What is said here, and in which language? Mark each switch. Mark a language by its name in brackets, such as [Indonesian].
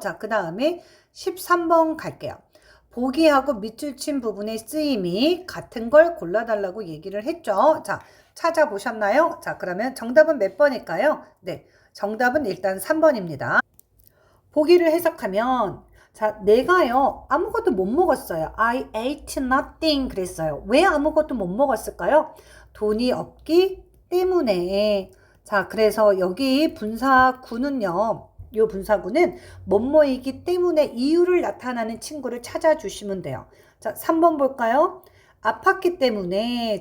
[Korean] 자, 그 다음에 13번 갈게요. 보기하고 밑줄 친 부분의 쓰임이 같은 걸 골라달라고 얘기를 했죠. 자, 찾아보셨나요? 자, 그러면 정답은 몇 번일까요? 네, 정답은 일단 3번입니다. 보기를 해석하면 자, 내가요 아무것도 못 먹었어요. [English] I ate nothing [Korean] 그랬어요. 왜 아무것도 못 먹었을까요? 돈이 없기 때문에. 자, 그래서 여기 분사구는요, 요 분사구는 뭐뭐이기 때문에 이유를 나타나는 친구를 찾아주시면 돼요. 자, 3번 볼까요? 아팠기 때문에.